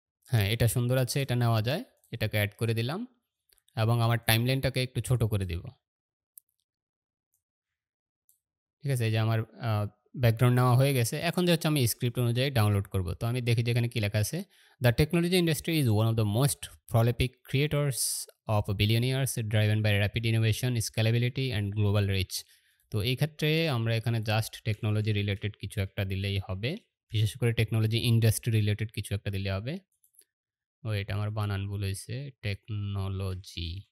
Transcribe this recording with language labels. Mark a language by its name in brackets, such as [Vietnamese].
[Bangla] হ্যাঁ, এটা সুন্দর আছে, এটা নেওয়া যায়। এটাকে এড করে দিলাম এবং আমার টাইমলাইনটাকে একটু ছোট করে দিব। ঠিক আছে? এই যে আমার ব্যাকগ্রাউন্ড নেওয়া হয়ে গেছে। এখন যে হচ্ছে আমি স্ক্রিপ্ট অনুযায়ী ডাউনলোড করব। তো আমি দেখি যে এখানে কি লেখা আছে। [English] "The technology industry is one of the most prolific creators of billionaires driven by rapid innovation, scalability and global reach." [Bangla] তো এই ক্ষেত্রে আমরা এখানে জাস্ট টেকনোলজি রিলেটেড কিছু একটা দিলেই হবে। বিশেষ করে টেকনোলজি ইন্ডাস্ট্রি রিলেটেড কিছু একটা দিলে হবে। ওয়েট আমার বানান ভুল হইছে। টেকনোলজি।